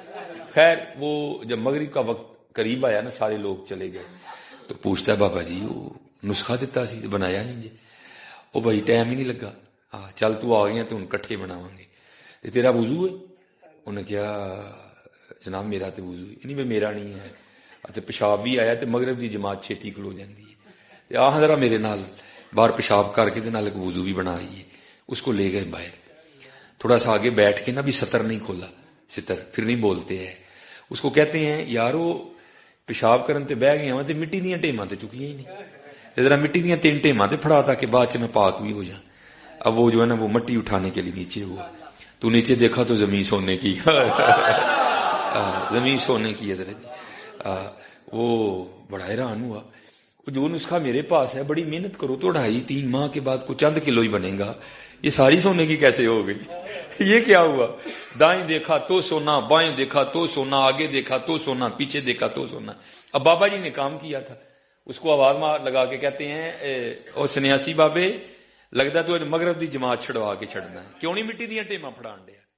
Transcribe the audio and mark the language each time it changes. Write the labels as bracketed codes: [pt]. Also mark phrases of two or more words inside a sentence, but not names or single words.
[ur] خیر وہ جب مغرب کا وقت قریب آیا نا, سارے لوگ چلے گئے, تو پوچھتا ہے بابا جی وہ نسخہ [pa] دیتا سی بنایا نہیں جی. [ur] وہ بھائی ٹائم ہی نہیں لگا, [pa] چل تو آ گیا تو ہن کٹھے بناواں گے. [ur] تیرا وضو ہے؟ انہیں کیا جناب میرا تو وضو نہیں, میں میرا نہیں ہے. [pa] پیشاب بھی آیا تو مغرب دی جماعت چھیتی کھلو جاندی ہے, آ ذرا میرے نال باہر پیشاب کر کے نال وضو بھی بنا آئیے. [ur] اس کو لے گئے باہر, تھوڑا سا آگے بیٹھ کے نا بھی ستر نہیں کھولا, ستر پھر نہیں بولتے ہیں. اس کو کہتے ہیں [pa] یارو پیشاب کرن تے بہ گیا تے مٹی دیاں ٹیماں تے چکیاں ہی نہیں, ذرا مٹی دیاں 3 ٹیماں تے پھڑا تاکہ بعد چ [ur] میں پاک بھی ہو جاؤں. اب وہ جو ہے نا وہ مٹی اٹھانے کے لیے نیچے ہوا, تو نیچے دیکھا تو زمین سونے کی, زمین سونے کی ادھر. وہ بڑا حیران ہوا. جو نسخہ میرے پاس ہے بڑی محنت کرو تو 2.5-3 ماہ کے بعد کو چند کلو ہی بنے گا, یہ ساری سونے کی کیسے ہو گئی؟ یہ کیا ہوا؟ دائیں دیکھا تو سونا, بائیں دیکھا تو سونا, آگے دیکھا تو سونا, پیچھے دیکھا تو سونا. اب بابا جی نے کام کیا تھا, اس کو آواز لگا کے کہتے ہیں [pa] او سنیاسی بابے, لگتا تو مغرب دی جماعت چھڑوا کے چھڑنا ہے, کیوں نہیں مٹی دیاں ٹیماں پھڑان دیا؟